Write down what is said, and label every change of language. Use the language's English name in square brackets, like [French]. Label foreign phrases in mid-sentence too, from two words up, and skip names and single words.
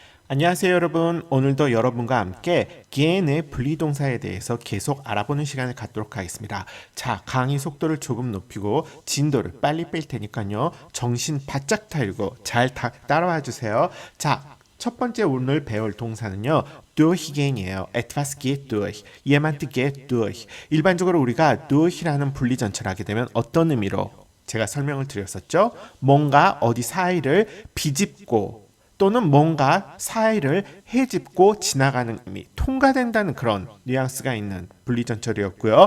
[Korean] 안녕하세요 여러분. 오늘도 여러분과 함께 gehen의 분리동사에 대해서 계속 알아보는 시간을 갖도록 하겠습니다. 자, 강의 속도를 조금 높이고 진도를 빨리 뺄 테니까요. 정신 바짝 차리고 잘 따라와 주세요. 자, 첫 번째 오늘 배울 동사는요. [German] durchgehen이에요. etwas geht durch. jemand geht durch. [Korean] 일반적으로 우리가 durch라는 분리전체를 하게 되면 어떤 의미로 제가 설명을 드렸었죠? 뭔가 어디 사이를 비집고 또는 뭔가 사이를 헤집고 지나가는 의미, 통과된다는 그런 뉘앙스가 있는 분리전철이었고요.